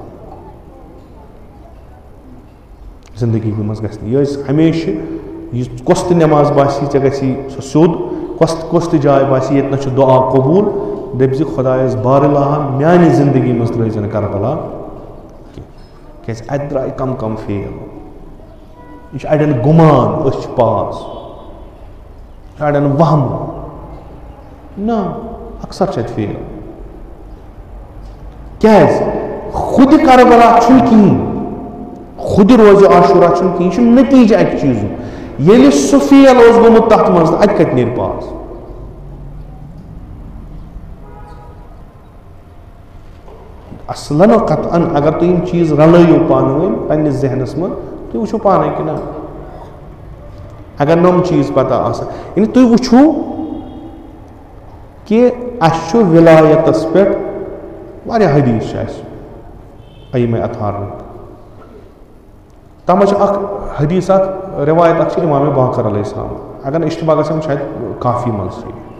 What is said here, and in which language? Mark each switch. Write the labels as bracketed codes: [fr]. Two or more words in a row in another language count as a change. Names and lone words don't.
[ks] زندگی منٛز گژھِ نہٕ یہِ ٲسۍ ہمیشہِ یہِ کۄس تہِ نٮ۪ماز باسی ژےٚ گژھی سۄ سیوٚد کۄس تہِ جاے باسی ییٚتہِ نہ چھُ دعا قبوٗل دٔپۍ زِ خۄدایس بارِلہن میانہِ زندگی منٛز ترٛٲے زِ نہٕ کربلا کینٛہہ کیٛازِ اَتہِ درٛاے کم کم فیل یہِ چھُ اڑٮ۪ن گُمان أسۍ چھِ پاس اڑٮ۪ن وہم نہ اکثر چھِ اَتہِ فیل کیٛازِ خود کربلا چھُنہٕ کِہیٖنۍ خود روزِ عاشورا چھُنہٕ کِہیٖنۍ یہِ چھُ نتیجہ اکہِ چیٖزُک ییٚلہِ سُہ فیل اوس گوٚمُت تتھ منٛز تہٕ اَتہِ کتہِ نیرِ پاس اصلاً و قطعاً اگر تُہۍ یِم چیٖز رلٲیِو پانہٕ ؤنۍ پننِس ذہنس منٛز تُہۍ وٕچھِو پانے کہِ نہ اگر نہٕ یِم چیٖز پتہ آسان یعنی تُہۍ وٕچھِو کہ اَسہِ چھُ ولایتس پٮ۪ٹھ واریاہ حدیث چھِ اَسہِ ائمہ اطہارٕکۍ تتھ منٛز چھِ اکھ حدیث اکھ روایت اکھ چھِ امام باقر [ar] علیہ السلام [ks] اگر نہٕ اشتباہ گژھِ شاید کافی منٛز چھِ